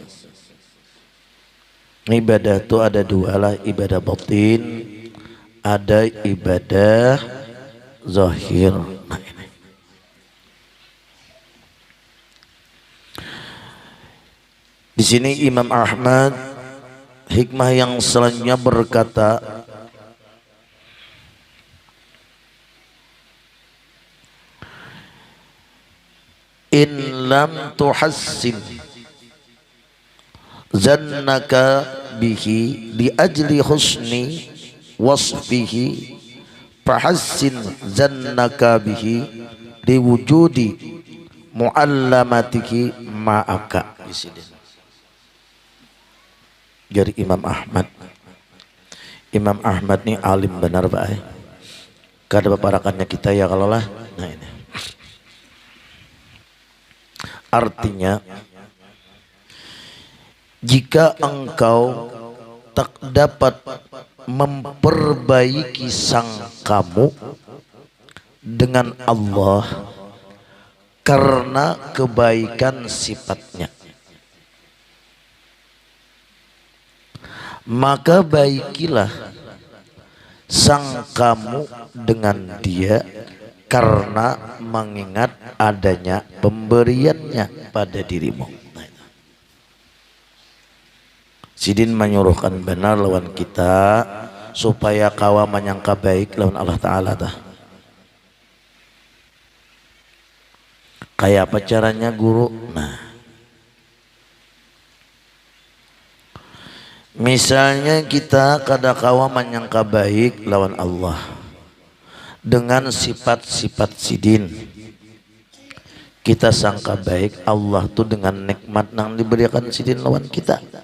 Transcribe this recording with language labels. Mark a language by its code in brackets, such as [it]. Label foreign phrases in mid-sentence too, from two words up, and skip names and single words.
[id] Ibadah itu ada dua lah, ibadah batin, ada ibadah zahir. Nah, ini. Di sini Imam Ahmad hikmah yang selanjutnya berkata, [ar] إن لم تحسن ظنك به لأجل حسن وصفه فحسن ظنك به لوجود معاملته معك. [id] Dari Imam Ahmad. Imam Ahmad ini alim benar Pak. [bjn] Kada paparakannya kita ya kalau lah. Nah ini. [id] Artinya, jika engkau tak dapat memperbaiki sangkamu dengan Allah karena kebaikan sifatnya, maka baikilah sangkamu dengan Dia karena mengingat adanya pemberiannya pada dirimu. [bjn] Sidin menyuruhkan benar lawan kita supaya kawa menyangka baik lawan Allah Ta'ala dah. Kayak apa caranya guru? Nah, misalnya kita kada kawa menyangka baik lawan Allah dengan sifat-sifat sidin, kita sangka baik Allah tuh dengan nikmat yang diberikan sidin lawan kita.